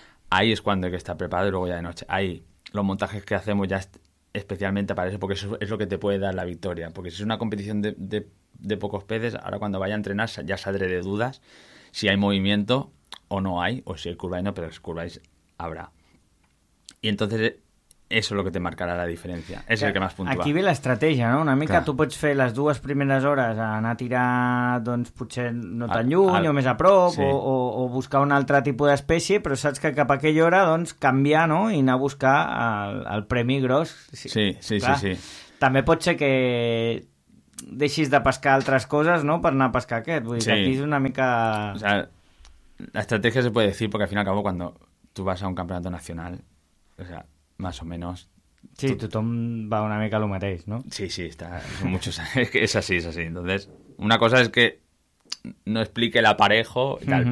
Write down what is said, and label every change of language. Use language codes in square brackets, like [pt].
[es] ahí es cuando hay que estar preparado y luego ya de noche. Ahí, los montajes que hacemos ya especialmente para eso, porque eso es lo que te puede dar la victoria. Porque si es una competición de pocos peces, ahora cuando vaya a entrenar ya saldré de dudas si hay movimiento o no hay, o si hay curva y no, pero si curváis habrá. Y entonces eso es lo que te marcará la diferencia. Es el que más puntúa. [ca] Aquí ve la estratègia, no? Una mica tu pots fer les dues primeres hores anar a tirar, doncs, potser no tan lluny o més a prop, sí. o buscar un altre tipus d'espècie, però saps que cap a aquella hora, doncs, canviar, no? I anar a buscar el premi gros. Sí. També pot ser que deixis de pescar altres coses, no? Per anar a pescar aquest. Vull dir, sí. Aquí és una mica... [es] O sea, la estratègia se puede decir, porque al fin y al cabo, cuando tú vas a un campeonato nacional, o sea, más o menos... [ca] Sí, tothom va una mica a lo mateix, ¿no? [es] Sí, está... Muchos, es así. Entonces, una cosa es que no explique el aparejo y tal, uh-huh.